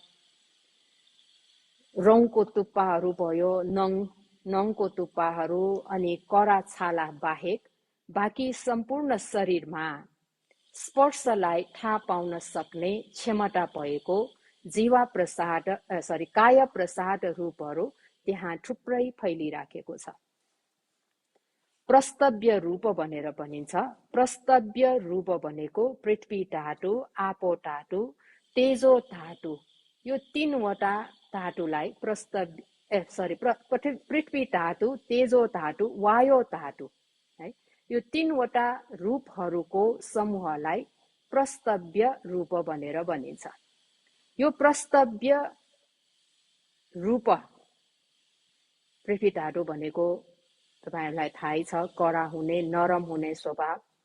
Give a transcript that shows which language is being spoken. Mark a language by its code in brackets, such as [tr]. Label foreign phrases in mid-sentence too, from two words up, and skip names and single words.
[ne] रौँको टुप्पाहरू भयो, नङको टुप्पाहरू अनि कडा छाला बाहेक बाँकी सम्पूर्ण शरीरमा स्पर्शलाई थाहा पाउन सक्ने क्षमता भएको काय प्रसाद रूपहरू त्यहाँ थुप्रै फैलिराखेको छ। प्रस्तव्य रूप भनेर भनिन्छ। प्रस्तव्य रूप भनेको पृथ्वी धातु, आपो धातु, तेजो धातु, यो तीनवटा धातुलाई पृथ्वी धातु, तेजो धातु, वायु धातु है, यो तीनवटा रूपहरूको समूहलाई प्रस्तव्य रूप भनेर भनिन्छ। यो प्रस्तव्य रूप पृथ्वी धातु भनेको तपाईहरुलाई थाहै छ, कडा हुने, नरम हुने स्वभाव।